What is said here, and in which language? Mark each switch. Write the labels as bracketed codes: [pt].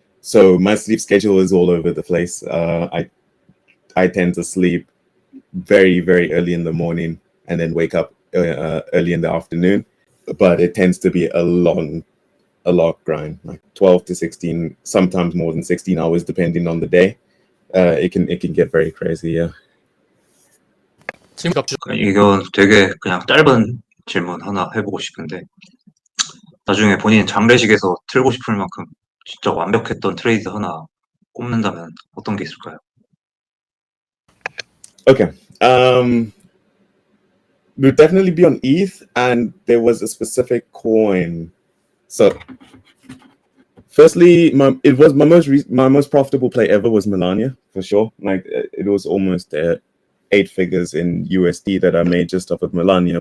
[en] So my sleep schedule is all over the place. I tend to sleep very, very early in the morning and then wake up early in the afternoon. But it tends to be a long grind, like 12 to 16, sometimes more than 16 hours, depending on the day. It can get very crazy, yeah. [ko] 질문 이건 되게 그냥 짧은 질문 하나 해보고 싶은데, 나중에 본인 장례식에서 틀고 싶을 만큼 진짜 완벽했던 트레이드 하나 꼽는다면 어떤 게 있을까요? [en] Okay. Would definitely be on ETH, and there was a specific coin. So, firstly, my most profitable play ever was Melania, for sure. Like it was almost 8 figures in USD that I made just off of Melania.